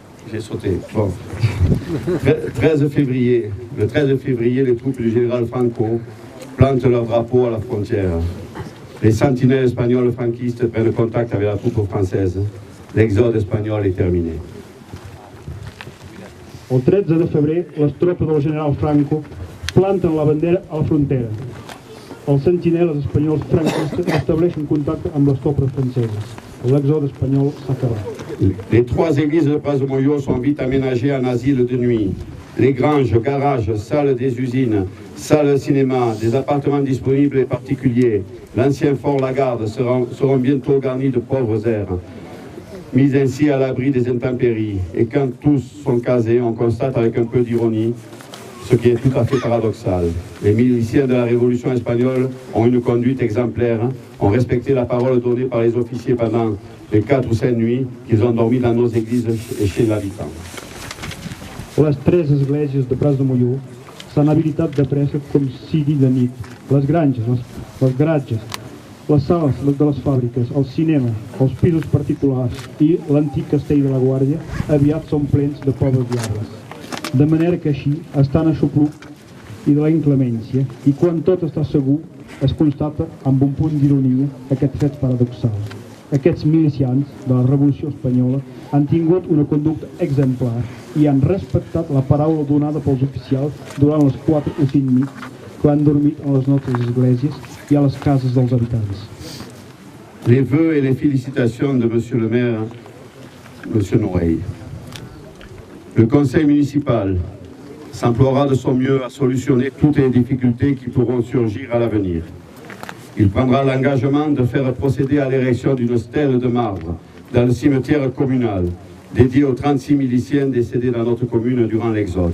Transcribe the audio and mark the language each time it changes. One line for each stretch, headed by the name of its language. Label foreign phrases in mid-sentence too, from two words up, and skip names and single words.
French: j'ai sauté. Bon. 13 février, le 13 février, les troupes du général Franco plantent leur drapeau à la frontière. Les sentinelles espagnoles franquistes prennent contact avec la troupe française. L'exode espagnol est terminé.
Catalan: El 13 de febrer, les tropes del general Franco planten la bandera a la frontera. Els sentinelles espanyols franquistes estableixen contacte amb les tropes franceses. L'exode espanyol s'ha acabat.
French: Les 3 églises de Praz-de-Molló sont vite aménagées en asile de nuit. Les granges, garages, salles des usines, salles de cinéma, des appartements disponibles et particuliers, l'ancien fort Lagarde seront bientôt garnis de pauvres airs, mis ainsi à l'abri des intempéries. Et quand tous sont casés, on constate avec un peu d'ironie ce qui est tout à fait paradoxal. Les miliciens de la Révolution espagnole ont une conduite exemplaire, ont respecté la parole donnée par les officiers pendant les 4 ou 5 nuits qu'ils ont dormi dans nos églises et chez l'habitant.
Catalan: Les 3 esglésies de Praz-de-Molló s'han habilitat de pressa com sigui de nit. Les granges, les garatges, les sales de les fàbriques, el cinema, els pisos particulars i l'antic castell de la Guàrdia aviat són plens de pobres diables. De manera que així estan a xupluc i de la inclemència, i quan tot està segur es constata amb un punt d'ironia aquest fet paradoxal. Aquests milicians de la Revolució Espanyola han tingut una conducta exemplar i han respectat la paraula donada pels oficials durant les 4 o 5 nits que han dormit a les nostres esglésies i a les cases dels habitants.
French: Les vœux et les félicitations de Monsieur le maire, Monsieur Noreille. Le conseil municipal s'emploiera de son mieux à solutionner toutes les difficultés qui pourront surgir à l'avenir. Il prendra l'engagement de faire procéder à l'érection d'une stèle de marbre dans le cimetière communal, dédié aux 36 miliciens décédés dans notre commune durant l'exode.